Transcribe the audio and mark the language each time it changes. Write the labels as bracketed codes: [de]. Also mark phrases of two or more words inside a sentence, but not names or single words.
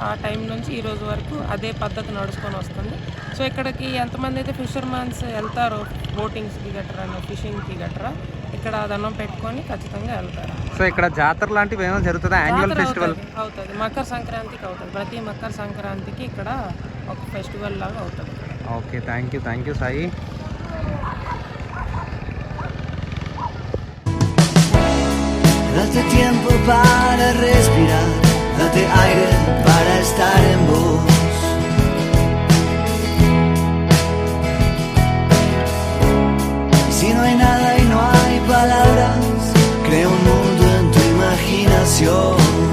[te] ఆ టైం నుంచి ఈ రోజు వరకు అదే పద్ధతి నడుచుకొని వస్తుంది. సో ఇక్కడికి ఎంతమంది అయితే ఫిషర్మెన్స్ వెళ్తారో బోటింగ్స్కి గట్రా ఫిషింగ్కి గట్రా ఇక్కడ దండం పెట్టుకొని ఖచ్చితంగా వెళ్తారు. సో ఇక్కడ జాతర లాంటివి ఏమైనా జరుగుతుందా? [en] annual festival [te] అవుతుంది. మకర సంక్రాంతికి అవుతుంది. ప్రతి మకర సంక్రాంతికి ఇక్కడ ఒక ఫెస్టివల్ లాగా అవుతుంది. [en] Okay, thank you సాయి. [es] Date tiempo para respirar, date aire para estar en vos. Si no hay nada y no hay palabras, crea un mundo en tu imaginación.